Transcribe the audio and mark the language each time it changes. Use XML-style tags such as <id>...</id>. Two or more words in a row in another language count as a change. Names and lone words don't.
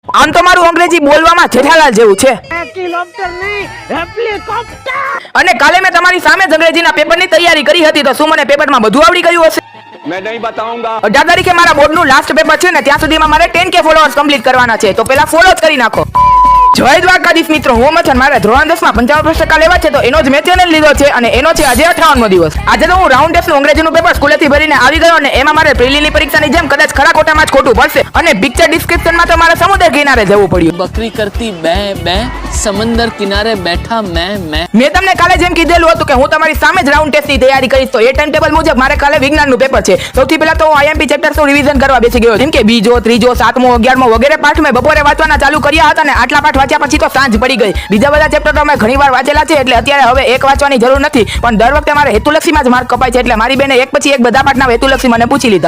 <gu>આમ તો મારું અંગ્રેજી બોલવામાં જેઠાલાલ જેવું છે. અને કાલે મેં તમારી સામે જ અંગ્રેજીના પેપરની તૈયારી કરી હતી, તો શું મને પેપરમાં બધું આવડી ગયું હશે?</gu> <hi>मैं नहीं बताऊंगा.</hi> <gu>18 તારીખે મારા બોર્ડનું</gu> <en>last paper</en> <gu>છે ને, ત્યાં સુધીમાં મારે</gu> <en>10K followers complete</en> <gu>કરવાના છે, તો પેલા ફોલો જ કરી નાખો. જય દ્વારકાધીશ મિત્રો, હું મથન. મારે ધોરણ 10 માં 55% લેવા છે, તો એનો જ મેં ચેનલ લીધો છે અને એનો છે આજે 58મો દિવસ. આજે તો હું</gu> <en>round test</en> <gu>અંગ્રેજીનું પેપર સ્કૂલેથી ભરીને આવી ગયો અને એમાં મારે પ્રિલિમની પરીક્ષાની જેમ કદાચ ખરા ખોટામાં જ ખોટું પડશે અને</gu> <en>picture description</en> <gu>તો મારે સમુદ્ર કિનારે જવું પડ્યું.</gu> <hi>बकरी करती बै बै समंदर किनारे बैठा मैं</hi> <gu>મેં તમને કાલે જેમ કીધેલું હતું કે હું તમારી સામે જ</gu> <en>round test</en> <gu>તૈયારી કરીશ, તો એ</gu> <en>time table</en> <gu>મુજબ મારે કાલે વિજ્ઞાનનું પેપર છે. સૌથી પહેલા તો હું</gu> <en>IMP chapters</en> <gu>રિવિઝન કરવા બેસી ગયો, જેમ કે બીજો, ત્રીજો, સાતમો, 11મો વગેરે પાઠ મેં બપોરે વાંચવાના ચાલુ કર્યા હતા અને આટલા પાઠ વાંચ્યા પછી તો સાંજ પડી ગઈ. બીજા બધા ચેપ્ટર તો મેં ઘણીવાર વાંચેલા છે, એટલે અત્યારે હવે એક વાંચવાની જરૂર નથી, પણ દર વખતે મારે હેતુલક્ષીમાં જ માર્ક કપાય છે, એટલે મારી બેને એક પછી એક બધા પાઠના હેતુલક્ષી મને પૂછી લીધા.</gu>